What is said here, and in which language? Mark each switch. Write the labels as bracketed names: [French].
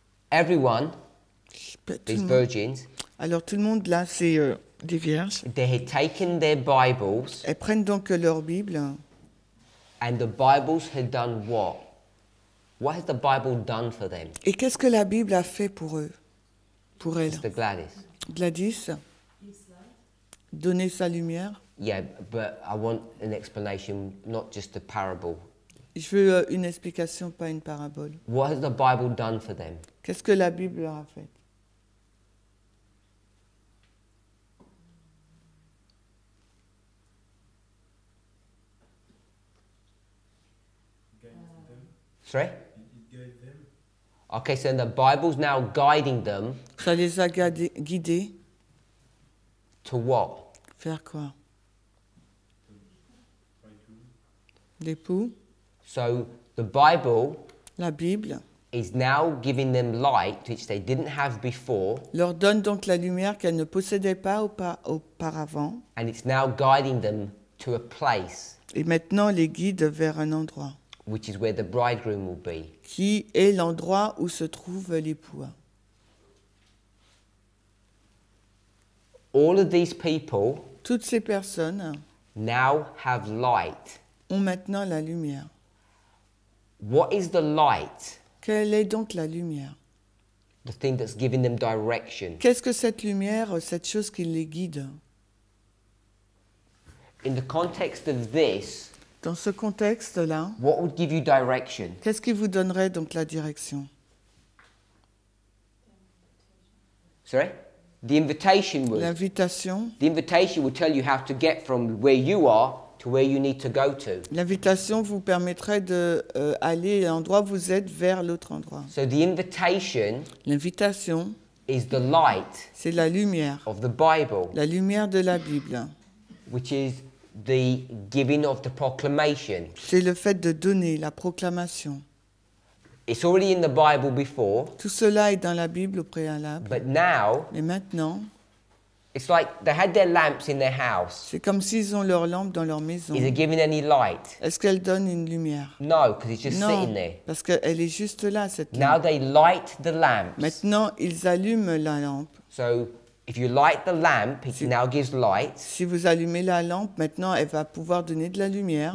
[English] Everyone, these virgins, [French] alors tout le monde là, c'est des vierges. [English] They had taken their Bibles. [French] Elles prennent donc leur Bible. [English] And the Bibles had done what? What has the Bible done for them? [French] Et qu'est-ce que la Bible a fait pour eux? Pour elles? [English] Mr. Gladys. [French] Gladys? Donner sa lumière. [English] Yeah, but I want an explanation, not just a parable. [French] Je veux une explication, pas une parabole. [English] What has the Bible done for them? [French] Qu'est-ce que la Bible leur a fait? [English] Sorry? Okay, so the Bible's now guiding them. [French] Ça les a guidés. [English] To what? [French] Faire quoi? L'époux. [English] So the Bible. [French] La Bible. [English] Is now giving them light which they didn't have before. [French] Leur donne donc la lumière qu'elles ne possédaient pas auparavant. [English] And it's now guiding them to a place. [French] Et maintenant les guide vers un endroit. [English] Which is where the bridegroom will be. [French] Qui est l'endroit où se trouve l'époux. [English] All of these people. [French] Toutes ces personnes. [English] Now have light. [French] Ont maintenant la lumière. [English] What is the light? [French] Quelle est donc la lumière? [English] The thing that's giving them direction. [French] Qu'est-ce que cette lumière, cette chose qui les guide? [English] In the context of this, [French] dans ce contexte-là, [English] what would give you direction? [French] Qu'est-ce qui vous donnerait donc la direction? [English] Sorry? The invitation would. [French] L'invitation. [English] The invitation would tell you how to get from where you are to where you need to go to. [French] L'invitation vous permettrait de aller à l'endroit où vous êtes vers l'autre endroit. [English] So the invitation. [French] L'invitation. [English] Is the light. [French] C'est la lumière. [English] Of the Bible. [French] La lumière de la Bible. [English] Which is the giving of the proclamation. [French] C'est le fait de donner la proclamation. [English] It's already in the Bible before. [French] Tout cela est dans la Bible au préalable. [English] But now. [French] Mais maintenant. [English] It's like they had their lamps in their house. [French] C'est comme s'ils ont leurs lampes dans leur maison. [English] Is it giving any light? [French] Est-ce qu'elle donne une lumière? [English] No, because it's just [French] non, [English] sitting there. [French] Parce qu'elle est juste là, cette lampe. [English] Now they light the lamps. [French] Maintenant, ils allument la lampe. [English] So, if you light the lamp, it now gives light. [French] Si vous allumez la lampe, maintenant, elle va pouvoir donner de la lumière.